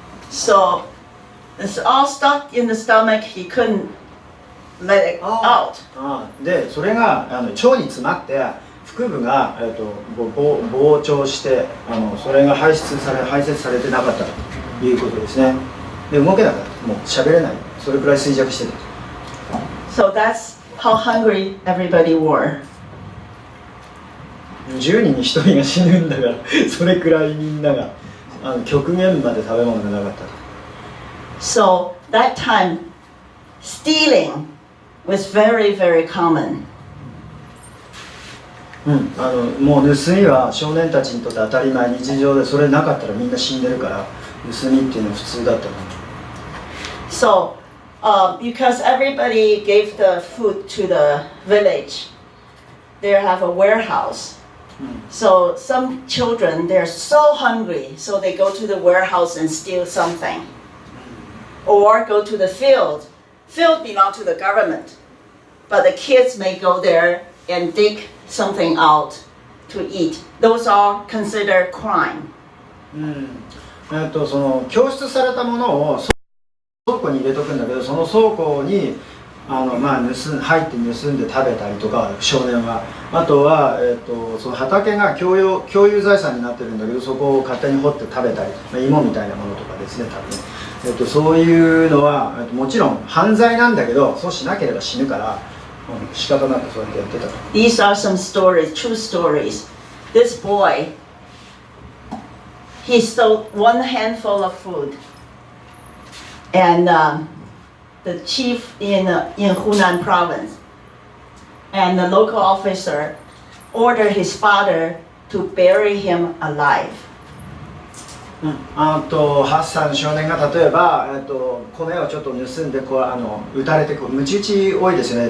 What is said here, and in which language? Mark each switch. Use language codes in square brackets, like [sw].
[en] So it's all stuck in the stomach. He couldn't let it out. [ja] でそれが腸に詰まって腹部が、膨張してそれが排泄されてなかったということですね。で動けなかった、もう喋れない、それくらい衰弱してた。 [en] So that's how hungry everybody were. [ja] 10人に1人が死ぬんだからそれくらいみんなが極限まで食べ物がなかったと。 [en] So that time, stealing was very, very common. [ja] もう盗みは少年たちにとって当たり前、日常で、それなかったらみんな死んでるから盗みっていうのは普通だったの。 [en] So, because everybody gave the food to the village, they have a warehouse. So some children, they're so hungry, so they go to the warehouse and steal something. Or go to the field. Field belongs to the government, but the kids may go there and dig something out to eat. Those are considered crime. [ja] その供出されたものを倉庫に入れとくんだけど、その倉庫に入って盗んで食べたりとか、少年は。あとは、その畑が共有財産になってるんだけど、そこを勝手に掘って食べたり、芋みたいなものとかですね、多分。そういうのはもちろん犯罪なんだけど、そうしなければ死ぬから、仕方なくそうやってやってたと。 [en] These are some stories, true stories. This boy, he stole one handful of food, and the chief in Hunan province and the local officer ordered his father to bury him alive. [ja] 8歳の少年が例えば、米をちょっと盗んで撃たれて、鞭打ち多いですよね。